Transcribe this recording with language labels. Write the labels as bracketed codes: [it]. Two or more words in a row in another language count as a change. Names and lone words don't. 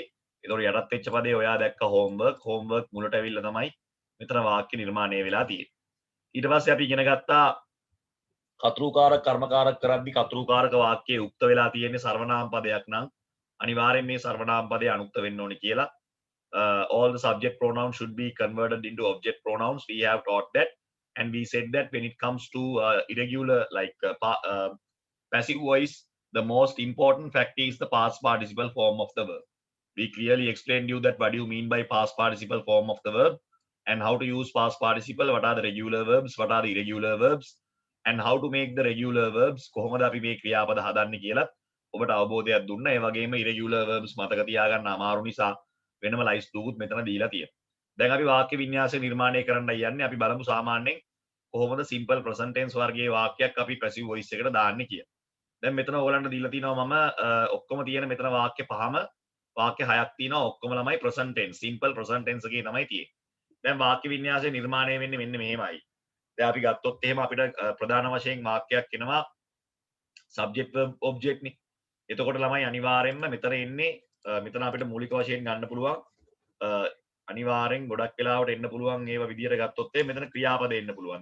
[si] ඒතකොට යටත් වෙච්ච පදේ ඔයා දැක්ක homework මුලට ඇවිල්ලා තමයි මෙතන වාක්‍ය නිර්මාණය වෙලා තියෙන්නේ. ඊට පස්සේ අපි ඉගෙන ගත්තා කතෘකාරක කර්මකාරක කරද්දි කතෘකාරක වාක්‍යයේ උක්ත වෙලා තියෙන්නේ සර්වනාම පදයක් නම් අනිවාර්යෙන් මේ සර්වනාම පදේ අනුක්ත වෙන්න ඕනේ කියලා. [en] All the subject pronouns should be converted into object pronouns. We have taught that. And we said that when it comes to irregular passive voice, the most important fact is the past participle form of the verb. We clearly explained you that what do you mean by past participle form of the verb and how to use past participle, what are the regular verbs, what are the irregular verbs, and how to make the regular verbs. [si] කොහොමද අපි මේ ක්‍රියාපද හදන්නේ කියලා ඔබට අවබෝධයක් දුන්නා. ඒ වගේම [en] irregular verbs [si] මතක තියාගන්න අමාරු නිසා වෙනම ලයිස්තුකුත් මෙතන දීලා තියෙනවා. දැන් අපි වාක්‍ය වින්‍යාසය නිර්මාණය කරන්න යන්නේ. අපි බලමු සාමාන්‍යයෙන් කොහොමද [en] simple present tense [si] වර්ගයේ වාක්‍යයක් අපි [en] passive voice [si] එකට දාන්නේ කියලා. දැන් මෙතන ඕගලන්ට දීලා තිනවා මම ඔක්කොම තියෙන මෙතන වාක්‍ය පහම වාක්‍ය හයක් තියෙනවා. ඔක්කොම ළමයි [en] present tense simple present tense [si] එකේ තමයි තියෙන්නේ. දැන් වාක්‍ය වින්‍යාසය නිර්මාණය වෙන්නේ මෙන්න මෙහෙමයි. දැන් අපි ගත්තොත් එහෙම අපිට ප්‍රධාන වශයෙන් වාක්‍යයක් එනවා [en] subject verb object [si] නේ. එතකොට ළමයි අනිවාර්යෙන්ම මෙතන එන්නේ මෙතන අපිට මූලික වශයෙන් ගන්න පුළුවන් අනිවාර්යෙන් ගොඩක් වෙලාවට එන්න පුළුවන් ඒව විදියට ගත්තොත් මෙතන ක්‍රියාපද එන්න පුළුවන්.